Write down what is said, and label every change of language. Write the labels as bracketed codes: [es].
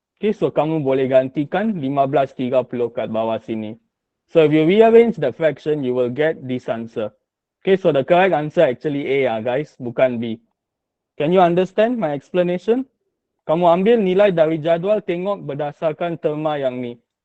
[ms] Okay, so kamu boleh gantikan 1530 kat bawah sini. [en] So if you rearrange the fraction, you will get this answer. Okay, so the correct answer actually A guys. [ms] Bukan B. [en] Can you understand my explanation? [ms] Kamu ambil nilai dari jadual, tengok berdasarkan terma yang ni.